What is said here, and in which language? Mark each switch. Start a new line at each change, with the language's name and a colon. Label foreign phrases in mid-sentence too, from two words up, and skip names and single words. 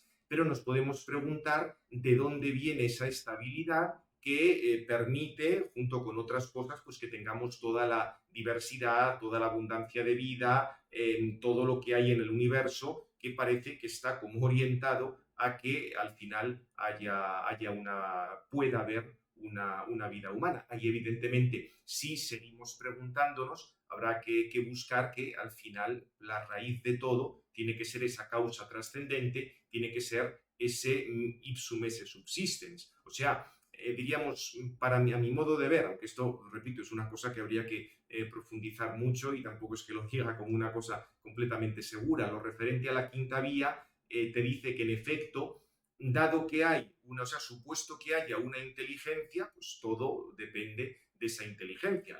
Spanish: Pero nos podemos preguntar de dónde viene esa estabilidad que permite, junto con otras cosas, pues que tengamos toda la diversidad, toda la abundancia de vida, todo lo que hay en el universo, que parece que está como orientado a que al final pueda haber una vida humana. Ahí, evidentemente, si seguimos preguntándonos, habrá que buscar que al final la raíz de todo tiene que ser esa causa trascendente, tiene que ser ese
Latin: ipsum esse subsistens.
Spanish: O sea, diríamos, a mi modo de ver, aunque esto, repito, es una cosa que habría que profundizar mucho y tampoco es que lo diga como una cosa completamente segura. Lo referente a la quinta vía te dice que, en efecto, dado que hay supuesto que haya una inteligencia, pues todo depende de esa inteligencia.